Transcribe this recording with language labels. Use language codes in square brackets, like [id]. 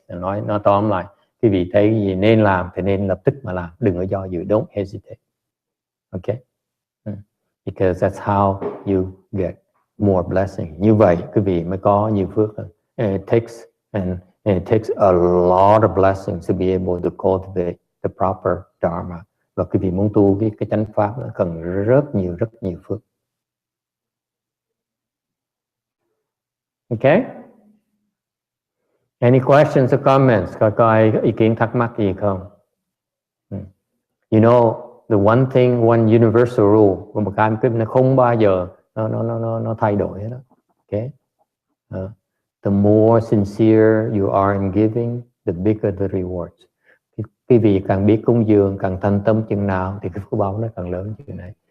[vi] Nói tóm lại, quý vị thấy gì nên làm thì nên lập tức mà làm, đừng có do dự, [en] don't hesitate. [vi] Okay. [en] because that's how you get more blessing. [vi] Như vậy quý vị mới có nhiều phước hơn. [en] And it takes a lot of blessings to be able to cultivate the proper Dharma. [vi] Và quý vị muốn tu cái chánh pháp nó cần rất nhiều phước. [en] Okay? Any questions or comments? [vi] Có ai ý kiến thắc mắc gì không? [en] You know, the one thing, one universal rule, [vi] một cái nó không bao giờ nó thay đổi hết đó. [en] Okay? The more sincere you are in giving, the bigger the rewards. [vi] Quý vị càng biết cúng dường, càng thành tâm chừng nào thì cái phước báo nó càng lớn chừng này.